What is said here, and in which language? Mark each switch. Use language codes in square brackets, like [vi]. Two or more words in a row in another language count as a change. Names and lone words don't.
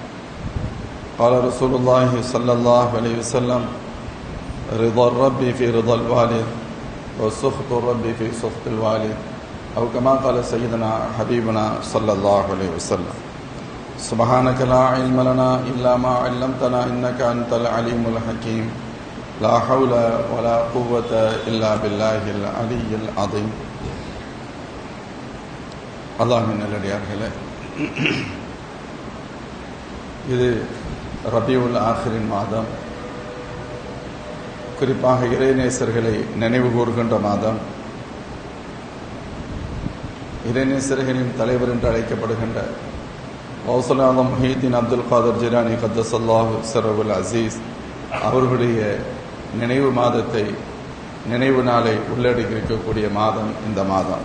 [ar] قال رسول الله صلى الله عليه وسلم: رضا الرب في رضا الوالد وسخط الرب في سخط الوالد، أو كما قال سيدنا حبيبنا صلى الله عليه وسلم. سبحانك لا علم لنا إلا ما علمتنا إنك أنت العليم الحكيم. لا حول ولا قوة إلا بالله العلي العظيم. [ta] அல்லாஹ்வின் நல்லடியார்களே, இது ரபியுல் ஆஹிரின் மாதம், குறிப்பாக இறைநேசர்களை நினைவு கூறுகின்ற மாதம். இறைநேசர்களின் தலைவர் என்று அழைக்கப்படுகின்ற கௌசுல் ஆலம் முஹீதீன் அப்துல் காதர் ஜிலானி [ar] قدس الله سره العزيز [ta] அவர்களுடைய நினைவு மாதத்தை, நினைவு நாளை உள்ளடக்கியிருக்கக்கூடிய மாதம் இந்த மாதம்.